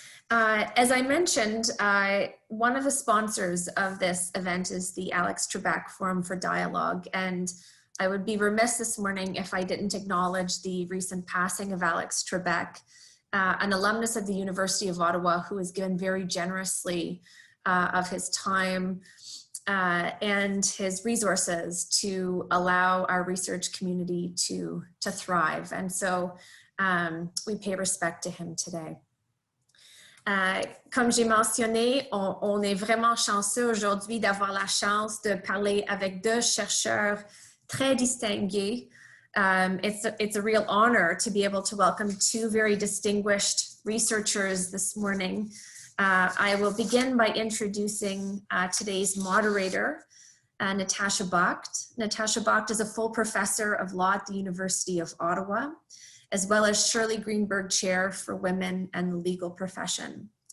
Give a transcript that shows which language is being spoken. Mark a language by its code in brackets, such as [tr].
[en] As I mentioned, one of the sponsors of this event is the Alex Trebek Forum for Dialogue, and I would be remiss this morning if I didn't acknowledge the recent passing of Alex Trebek, an alumnus of the University of Ottawa who has given very generously of his time and his resources to allow our research community to thrive. And so we pay respect to him today. [fr] Comme j'ai mentionné, on est vraiment chanceux aujourd'hui d'avoir la chance de parler avec deux chercheurs très distingués. [en] It's a real honor to be able to welcome two very distinguished researchers this morning. I will begin by introducing today's moderator, Natasha Bakht. Natasha Bakht is a full professor of law at the University of Ottawa, as well as Shirley Greenberg Chair for Women and the Legal Profession.